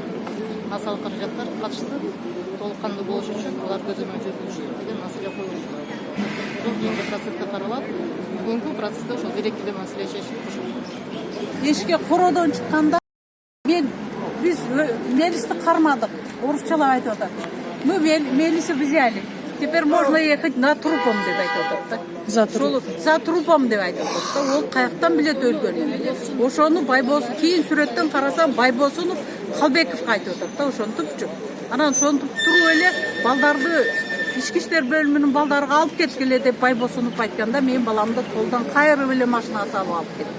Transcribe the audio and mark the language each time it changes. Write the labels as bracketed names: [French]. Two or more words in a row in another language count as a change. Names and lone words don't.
[Kyrgyz] Массалык каражаттар катышты толук кандуу болуш үчүн алар көзөмөл жүргүзүшү деген маселе коюлушту. Бул кийинки процессте каралат. Бүгүнкү процессте ошол керектүү маселе чечилип ошол. Ешке кородон чыкканда биз Мелисти кармадык. Орусчалап айтып атат. [Russian] Мы Мелиса взяли. Теперь можно ехать на трупом [Kyrgyz] деп айтып атат. [Russian] За трупом [Kyrgyz] деп айтып атат. Ол каяктан билет өлгөнүн. Ошону Байбосун кийин сүрөттөн карасам Байбосунов Калбековго айтып атат. Ошентипчү. Анан ошентип туруп эле балдарды ички иштер бөлүмүнүн балдарга алып кеткиле деп Байбосунов айтканда мен баламды колдон кайрып эле машинага салып алып кетти.